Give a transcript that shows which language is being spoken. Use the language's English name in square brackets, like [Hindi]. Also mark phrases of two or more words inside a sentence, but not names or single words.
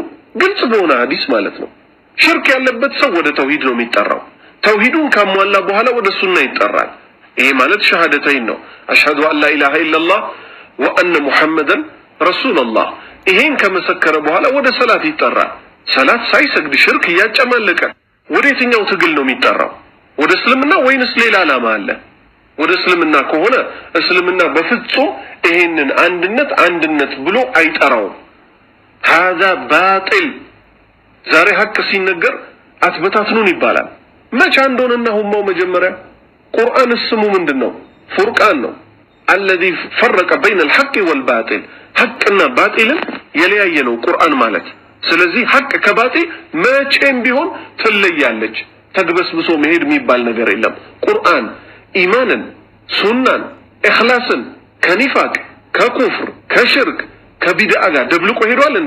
[Amharic] ግልጽ በሆነ ሐዲስ ማለት ነው። ሽርክ ያለበት ሰው ወደ ተውሂድ ነው የሚጠራው። ተውሂዱን ካሟላ በኋላ ወደ ሱና ይጠራል። ይሄ ማለት ሸሃደተይን ነው። [Arabic] أشهد أن لا إله إلا الله وأن محمدا رسول الله። [Amharic] ይሄን ከመሰከረ በኋላ ወደ ሰላት ይጠራል። ሰላት ሳይሰግድ ሽርክ እያጨማለቀ ወደ የትኛው ትግል ነው የሚጠራው? ወደ እስልምና ወይንስ ሌላ ዓላማ አለ? ወደ እስልምና ከሆነ እስልምና በፍጹም ይሄንን አንድነት ብሎ አይጠራውም። [Arabic] هذا باطل። [Amharic] ዛሬ ሐቅ ሲነገር አትበታትኑን ይባላል። መቼ እንደሆነና ሁማው መጀመሪያ ቁርአን ስሙ ምንድነው? ፉርቃን ነው። [Arabic] الذي فرق بين الحق والباطل [Amharic] ሐቅና ባጢልን የለያየ ነው ቁርአን ማለት። ስለዚህ ሐቅ ከባጢል መቼም ቢሆን ትለያለች። ተግበስብሶ መሄድ የሚባል ነገር የለም። ቁርአን ኢማንን ሱናን ኢኽላስን ከኒፋቅ ከኩፍር ከሽርክ ከቢድዓ ጋር ደብልቆ ሄዷል እንዴ?